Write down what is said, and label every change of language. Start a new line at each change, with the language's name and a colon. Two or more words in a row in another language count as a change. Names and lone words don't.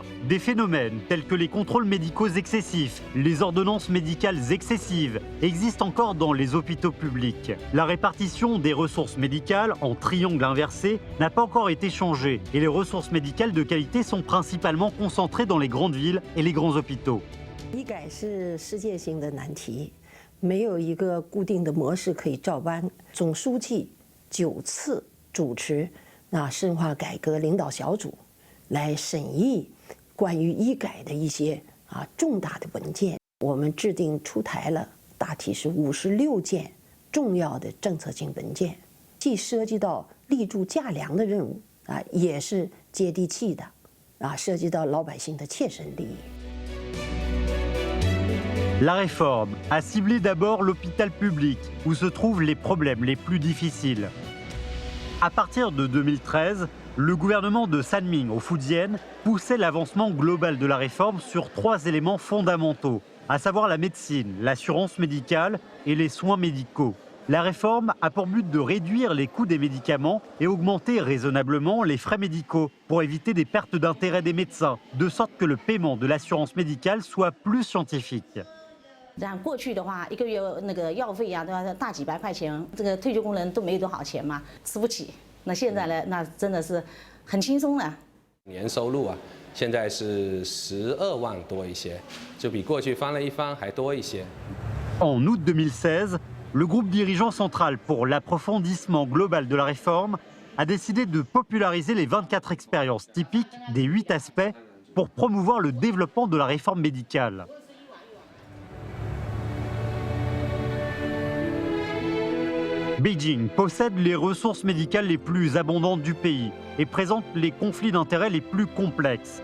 French: Des phénomènes tels que les contrôles médicaux excessifs, les ordonnances médicales excessives existent encore dans les hôpitaux publics. La répartition des ressources médicales en triangle inversé n'a pas encore été changée et les ressources médicales de qualité sont principalement concentrées dans les grandes villes et les grands hôpitaux.
Chinese: 医改是世界性的难题，没有一个固定的模式可以照搬。总书记9次主持深化改革领导小组来审议关于医改的一些重大的文件，我们制定出台了大体是56件重要的政策性文件，既涉及到立柱架梁的任务也是接地气的涉及到老百姓的切身利益。
French: La réforme a ciblé d'abord l'hôpital public, où se trouvent les problèmes les plus difficiles. À partir de 2013, le gouvernement de Sanming au Fujian poussait l'avancement global de la réforme sur 3 éléments fondamentaux, à savoir la médecine, l'assurance médicale et les soins médicaux. La réforme a pour but de réduire les coûts des médicaments et augmenter raisonnablement les frais médicaux pour éviter des pertes d'intérêt des médecins, de sorte que le paiement de l'assurance médicale soit plus scientifique.
Chinese: 像过去的话，1个月那个药费都要大几百块钱，这个退休工人都没多少钱嘛，吃不起。那现在呢，那真的是很轻松了。年收入现在是12万多一些，就比过去翻了一番还多一些。
French: En août 2016, le groupe dirigeant central pour l'approfondissement global de la réforme a décidé de populariser les 24 expériences typiques des 8 aspects pour promouvoir le développement de la réforme médicale. Beijing possède les ressources médicales les plus abondantes du pays et présente les conflits d'intérêts les plus complexes.